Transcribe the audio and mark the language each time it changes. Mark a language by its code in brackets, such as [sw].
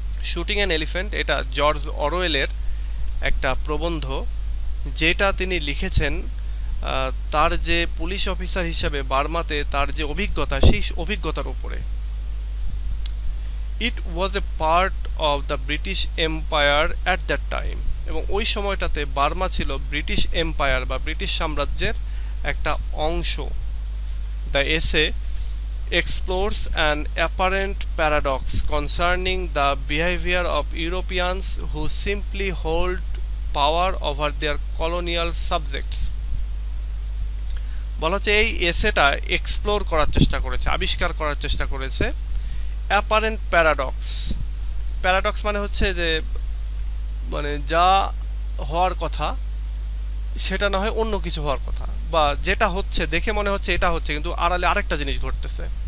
[bn] Shooting an elephant, এটা George অরওয়েলের একটা প্রবন্ধ, যেটা তিনি লিখেছেন তার যে পুলিশ অফিসার হিসাবে বার্মাতে তার যে অভিজ্ঞতা, সেই অভিজ্ঞতার উপরে। [en] it was a part of the British empire at that time, [bn] এবং ওই সময়টাতে বার্মা ছিল ব্রিটিশ এম্পায়ার বা ব্রিটিশ সাম্রাজ্যের একটা অংশ। [en] The essay explores an apparent paradox concerning the behavior of Europeans who simply hold power over their colonial subjects. [bn] বলা হচ্ছে এই এসেটা এক্সপ্লোর করার চেষ্টা করেছে, আবিষ্কার করার চেষ্টা করেছে অ্যাপারেন্ট প্যারাডক্স। প্যারাডক্স মানে হচ্ছে যে, মানে যা হওয়ার কথা সেটা না হয় অন্য কিছু হওয়ার কথা, বা যেটা হচ্ছে দেখে মনে হচ্ছে এটা হচ্ছে, কিন্তু আড়ালে আরেকটা জিনিস ঘটতেছে।